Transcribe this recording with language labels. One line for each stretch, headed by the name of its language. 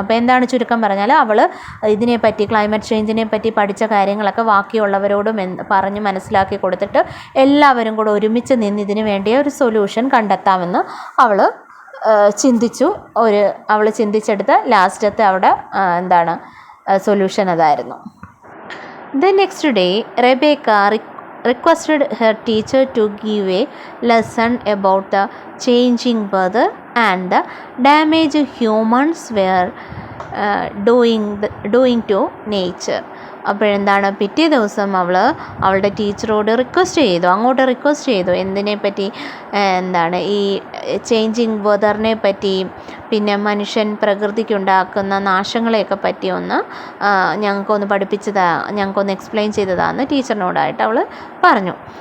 Malayalam: അപ്പോൾ എന്താണ് ചുരുക്കം പറഞ്ഞാൽ അവൾ ഇതിനെപ്പറ്റി ക്ലൈമറ്റ് ചേഞ്ചിനെ പറ്റി പഠിച്ച കാര്യങ്ങളൊക്കെ ബാക്കിയുള്ളവരോടും പറഞ്ഞ് മനസ്സിലാക്കി കൊടുത്തിട്ട് എല്ലാവരും കൂടെ ഒരുമിച്ച് നിന്ന് ഇതിന് വേണ്ടിയ ഒരു സൊല്യൂഷൻ കണ്ടെത്താമെന്ന് അവൾ ചിന്തിച്ചു. അവൾ ചിന്തിച്ചെടുത്ത് ലാസ്റ്റത്തെ അവിടെ എന്താണ് സൊല്യൂഷൻ അതായിരുന്നു.
English: The next day Rebecca requested her teacher to give a lesson about the changing weather and the damage humans were doing to nature.
Malayalam: അപ്പോഴെന്താണ് പിറ്റേ ദിവസം അവളുടെ ടീച്ചറോട് അങ്ങോട്ട് റിക്വസ്റ്റ് ചെയ്തു എന്തിനെപ്പറ്റി, എന്താണ് ഈ ചേഞ്ചിങ് വെതറിനെ പറ്റി, പിന്നെ മനുഷ്യൻ പ്രകൃതിക്കുണ്ടാക്കുന്ന നാശങ്ങളെയൊക്കെ പറ്റി ഞങ്ങൾക്കൊന്ന് എക്സ്പ്ലെയിൻ ചെയ്തതാന്ന് ടീച്ചറിനോടായിട്ട് അവൾ പറഞ്ഞു.